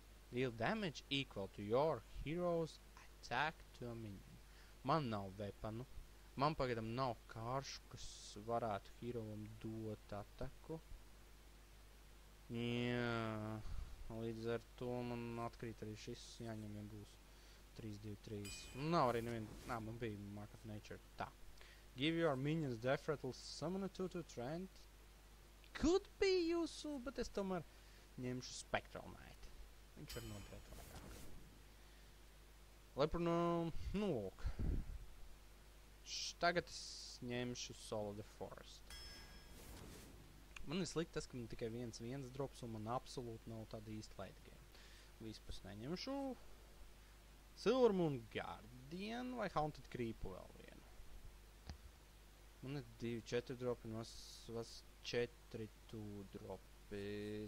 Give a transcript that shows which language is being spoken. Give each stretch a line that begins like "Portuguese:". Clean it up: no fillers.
English: Deal damage equal to your hero's attack to a minion.
Latvian: Man nav weaponu. Man pagaidām nav kāršu, kas varētu heroam dot ataku. Jā. Līdz ar to man atkrīt arī šis jāņem, ja būs 3-2-3. Nav arī neviena. Nā, man bija Mark of Nature. Tā.
English: Give your minions Death Rattle, summon a 2-2 Trent. Could be useful,
Latvian: bet es tomēr ņemšu Spectral Knight. Viņš var noderēt vairāk. Leprunum, nu lūk. Tagad es ņemšu Soul of the Forest. Man ir slikti tas, ka man tikai 1-1 drops un man absolūti nav tāda īsta late game. Vispār neņemšu Silvermoon Guardian vai Haunted Creepu vēl vienu. Man ir 2-4 dropi, un was 4 dropi.